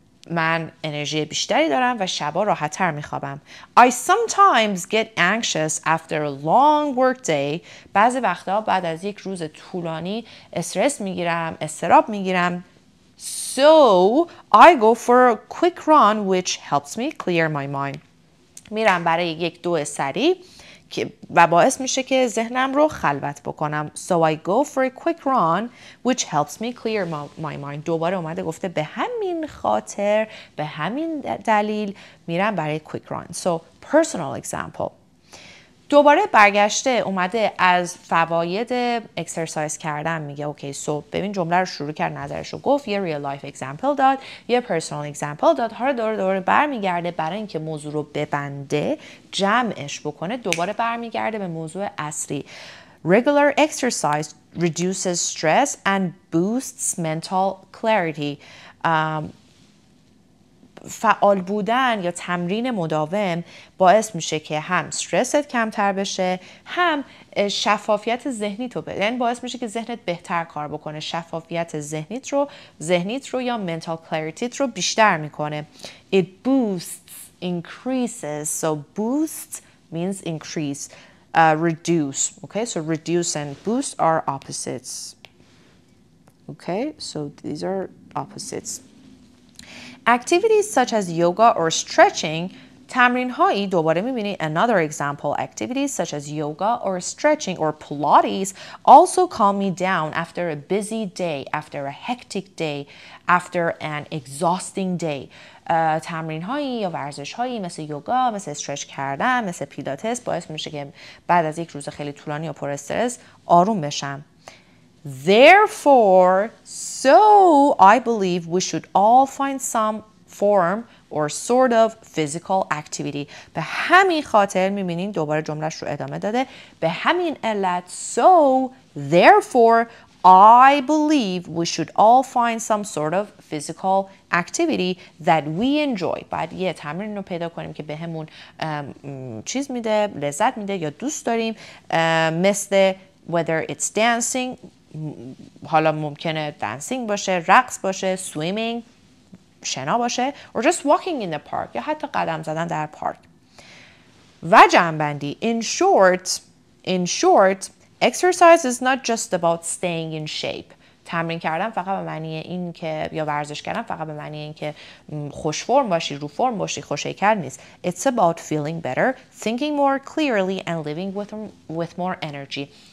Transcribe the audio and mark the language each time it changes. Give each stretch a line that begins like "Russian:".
Persian: من انرژی بیشتری دارم و شبا راحت‌تر میخوابم.
English: I sometimes get anxious after a long work day.
Persian: بعضی وقتا بعد از یک روز طولانی استرس میگیرم، اضطراب میگیرم.
English: So I go for a quick run which helps me clear my mind.
Persian: میرم برای یک دو سریع و باعث میشه که ذهنم رو خلوت بکنم.
English: So I go for a quick run which helps me clear my mind.
Persian: دوباره اومده گفته به همین خاطر، به همین دلیل میرم برای
English: quick run. So personal example.
Persian: دوباره برگشته اومده از فواید اکسرسایز کردن میگه اوکی سو ببین جمله رو شروع کرد نظرش رو گفت یه ریل لایف اگزمپل داد یه پرسونال اگزمپل داد حالا دوباره برمیگرده برای اینکه موضوع رو ببنده جمعش بکنه دوباره برمیگرده به موضوع اصلی.
English: Regular exercise reduces stress and boosts mental clarity.
Persian: فعال بودن یا تمرین مداوم باعث میشه که هم استرست کمتر بشه، هم شفافیت ذهنیت رو بده. یعنی باعث میشه که ذهنت بهتر کار بکنه. شفافیت ذهنیت رو یا
English: mental clarity
Persian: رو بیشتر میکنه.
English: It boosts, increases. So boost means increase. Reduce. Okay, so reduce and boost are opposites. Okay, so these are opposites. Activities such as yoga or stretching,
Persian: تمرین هایی دوباره میبینید
English: another example, activities such as yoga or stretching or Pilates also calm me down after a busy day, after a hectic day, after an exhausting day.
Persian: تمرین هایی یا ورزش هایی مثل یوگا، مثل استرچ کردن، مثل پیلاتس باعث میشه که بعد از یک روز خیلی طولانی و پر استرس آروم بشم.
English: Therefore, so I believe we should all find some form or sort of physical activity.
Persian: به همین خاطر میبینین دوباره جملهش رو ادامه داده. به همین علت
English: so therefore I believe we should all find some sort of physical activity that we enjoy.
Persian: باید یه تمرین رو پیدا کنیم که به همون چیز میده، لذت میده یا دوست داریم، مثل
English: whether it's dancing،
Persian: حالا ممکنه دانسینگ باشه، رقص باشه، swimming، شنا باشه،
English: or just walking in the park
Persian: یا حتی قدم زدن در پارک. و جمع‌بندی
English: in short exercise is not just about staying in shape.
Persian: تمرین کردن فقط به معنی این که یا ورزش کردن فقط به معنی این که خوش فرم باشی، رو فرم باشی، خوش هیکل نیست.
English: It's about feeling better, thinking more clearly and living with more energy.